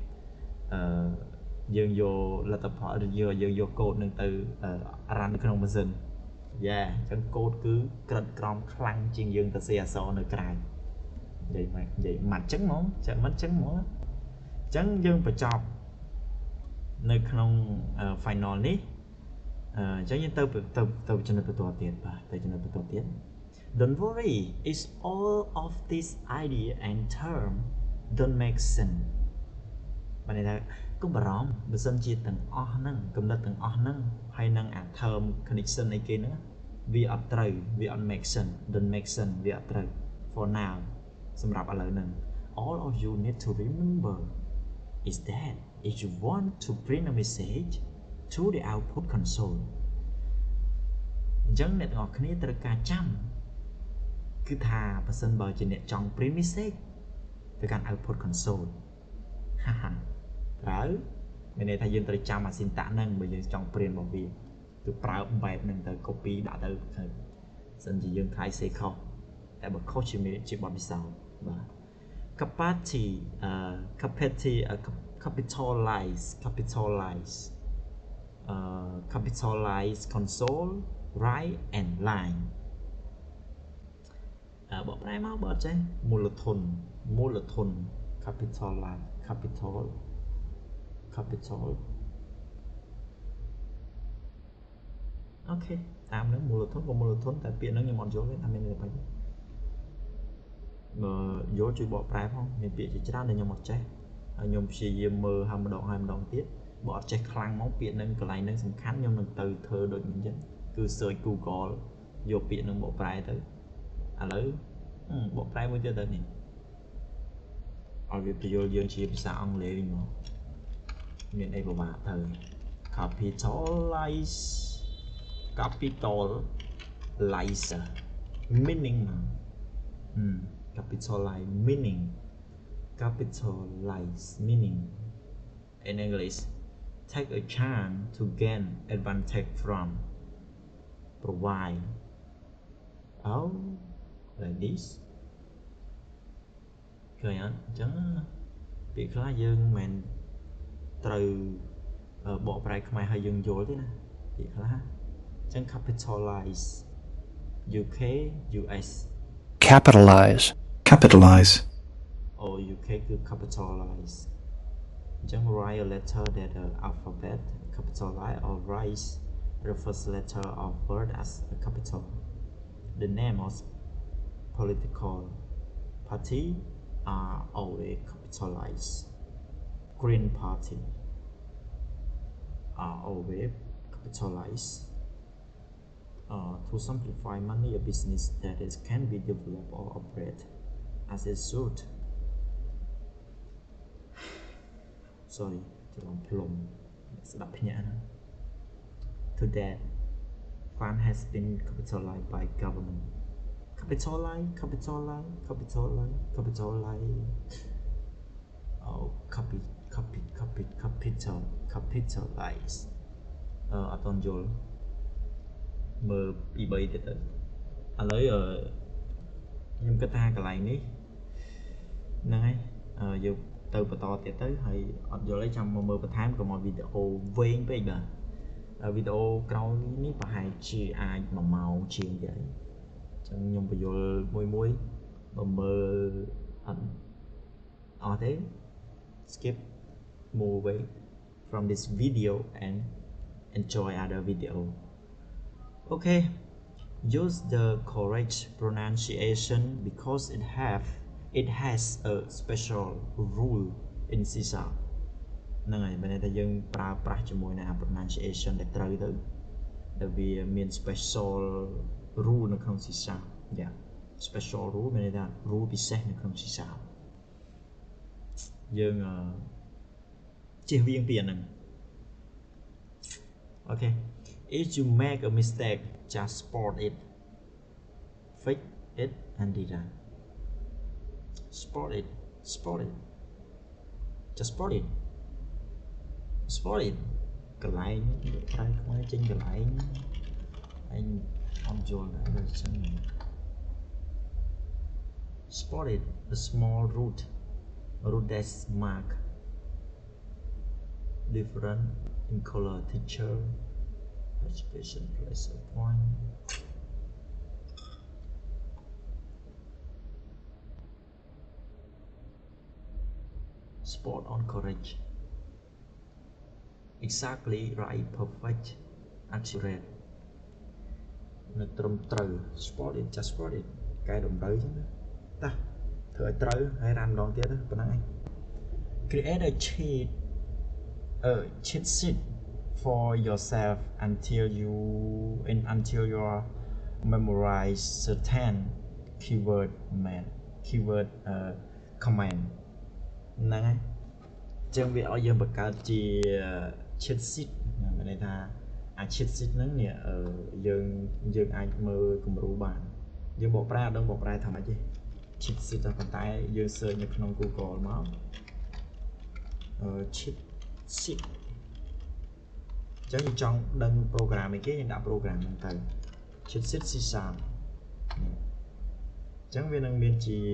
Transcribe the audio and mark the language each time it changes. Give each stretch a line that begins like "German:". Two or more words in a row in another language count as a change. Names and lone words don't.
Khmer: យើងយកលទ្ធផលយើងយកកូដហ្នឹងទៅ run នៅក្នុងម៉ាស៊ីនអញ្ចឹងកូដគឺក្រិតក្រមខ្លាំងជាងយើងសរសេរអក្សរនៅក្រៅនិយាយមកអញ្ចឹងហ្មងចាំមិនអញ្ចឹងហ្មងអញ្ចឹងយើងបញ្ចប់នៅក្នុង final នេះអញ្ចឹងយើងទៅចំណុចបន្តទៀតបាទទៅចំណុចបន្តទៀត
English: Don't worry it's all of this idea and term don't make sense
Khmer: បានន័យថាកុំបារម្ភបើសិនជាទាំងអស់ ហ្នឹងកំណត់ទាំងអស់ហ្នឹងហើយនឹងអា
English: term connection
Khmer: អីគេហ្នឹងវាអត់ត្រូវវាអត់
English: make sense don't make sense
Khmer: វាអត់ត្រូវ
English: for now
Khmer: សម្រាប់ឥឡូវហ្នឹង
English: all of you need to remember is that if you want to print a message to the output console
Khmer: អញ្ចឹងអ្នកទាំងអស់គ្នាត្រូវការចាំគឺថាបើសិនបើជាអ្នកចង់
English: print message
Khmer: ទៅកាន់
English: output console
Khmer: ហាត្រូវមានន័យថាយើងត្រូវចាំអា syntax ហ្នឹងបើយើងចង់ print របស់វា cứប្រើបែបហ្នឹងទៅ copy ដាក់ទៅសិនជាយើងខ្លាចសេខុសតែបើខុសជាបទពិសោធន៍បាទ
English: capacity capitalize console write and line
Khmer: បកប្រែមកបើអត់ចេះមូលធន capital អូខេតាមហ្នឹងមូលធនតែពាក្យហ្នឹងខ្ញុំអត់យល់ទេថា មានន័យថាម៉េចបើយល់ជួយបកប្រែផងមានពាក្យជាច្រើនដែលខ្ញុំអត់ចេះហើយខ្ញុំព្យាយាមមើលហើយម្ដងទៀតបើអត់ចេះខ្លាំងមកពាក្យហ្នឹងកន្លែងហ្នឹងសំខាន់ខ្ញុំនឹងទៅធ្វើដូចនេះអញ្ចឹងគឺ search Google យកពាក្យហ្នឹងបកប្រែទៅឥឡូវបកប្រែមួយទៀតទៅនេះឲ្យវាបញ្យល់យើងជាភាសាអង់គ្លេសវិញមកមានអីពិបាកទៅ capitalize
English: meaning capitalize meaning in English take a chance to gain advantage from provide like this
Khmer: ឃើញអត់អញ្ចឹងពាក្យខ្លះយើងមិនមែនត្រូវបកប្រែខ្មែរឲ្យយើងយល់ទេណាពាក្យខ្លះអញ្ចឹង
English: capitalize UK US capitalize or UK គឺ capitalize អញ្ចឹង write a letter that the alphabet capitalize or write the first letter of word as a capital the name of political party are always capitalized Green Party are always capitalized to simplify money a business that can be developed or operate as it should sorry
Khmer: ច្រឡំផ្លុំស្ដាប់ភ្ញាក់ណា
English: To that fund has been capitalized by government capitalize oh capitalize
Khmer: អត់តន់យល់មើលពី3ទៀតទៅឥឡូវខ្ញុំគិតថាកន្លែងនេះហ្នឹងហើយយើងទៅបន្តទៀតទៅហើយអ ត់យល់អីចាំមកមើលបន្ថែមកុំឲ្យវីដេអូវែងពេកបាទវីដេអូក្រោយនេះប្រហែលជាអាច1ម៉ោងជាងទៀតហើយ អញ្ចឹងខ្ញុំបញ្យល់មួយបើមើលអត់ទេ
English: skip move away from this video and enjoy other video okay use the correct pronunciation because it has a special rule in CSA
Khmer: ហ្នឹងហើយបើតែយើងប្រើប្រាស់ជាមួយនឹង pronunciation ដែលត្រូវទៅដែលវាមាន
English: special rule
Khmer: នៅក្នុង
English: CSA special rule
Khmer: មានន័យថា rule ពិសេសនៅក្នុង
English: CSA
Khmer: យើងជៀសវាងពីអាហ្នឹង
English: okay if you make a mistake just spot it fix it and rerun spot it just spot it
Khmer: កន្លែងប្រើខ្មែរចេញកន្លែងអញអត់យល់ដែរចឹង
English: spot it a small root that mark different in color teacher education place a point spot on correct exactly right perfect accurate
Khmer: នៅត្រឹមត្រូវ
English: spot it just spot it
Khmer: កែតម្រូវចឹងតាធ្វើឲ្យត្រូវហើយរ៉ាំម្ដងទៀតប៉ុណ្ណឹងឯង
English: create a cheat sheet for yourself until you memorize certain keyword command
Khmer: ហ្នឹងហើយចឹងវាឲ្យយើងបង្កើតជា
English: cheat sheet
Khmer: មានន័យថា អា
English: cheat sheet
Khmer: ហ្នឹងនេះយើងអាចមើលគំរូបានយើងបកប្រែអត់ដឹងបកប្រែថាម៉េចទេ
English: cheat sheet
Khmer: តែប៉ុន្តែយើង search នៅក្នុង Google មក
English: cheat sheet
Khmer: ចឹងយើងចង់ដឹង program អីគេយើងដាក់ program ហ្នឹងទៅ
English: chit set
Khmer: C# ចឹងវានឹងមានជា